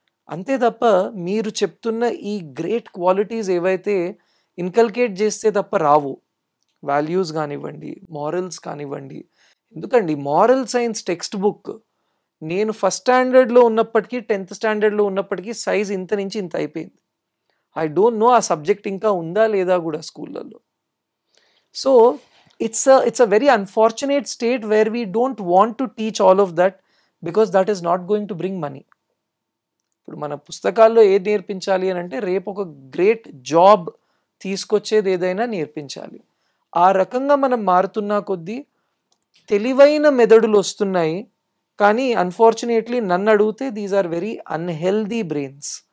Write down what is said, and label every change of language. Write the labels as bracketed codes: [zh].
[te] అంతే తప్ప మీరు చెప్తున్న ఈ గ్రేట్ క్వాలిటీస్ ఏవైతే ఇన్కల్కేట్ చేస్తే తప్ప రావు. వాల్యూస్ కానివ్వండి, మారల్స్ కానివ్వండి. ఎందుకండి మారల్ సైన్స్ టెక్స్ట్ బుక్ నేను ఫస్ట్ స్టాండర్డ్లో ఉన్నప్పటికీ 10th స్టాండర్డ్లో ఉన్నప్పటికీ సైజ్ ఇంత నుంచి ఇంత అయిపోయింది. [en] I don't know [te] ఆ సబ్జెక్ట్ ఇంకా ఉందా లేదా కూడా స్కూళ్ళల్లో. [en] So it's a very unfortunate state where we don't want to teach all of that because that is not going to bring money. [te] ఇప్పుడు మన పుస్తకాల్లో ఏది నేర్పించాలి అని అంటే రేపు ఒక గ్రేట్ జాబ్ తీసుకొచ్చేది ఏదైనా నేర్పించాలి. ఆ రకంగా మనం మారుతున్నా కొద్దీ తెలివైన మెదడులు వస్తున్నాయి. కానీ అన్ఫార్చునేట్లీ నన్ను అడిగితే [en] These are very unhealthy brains.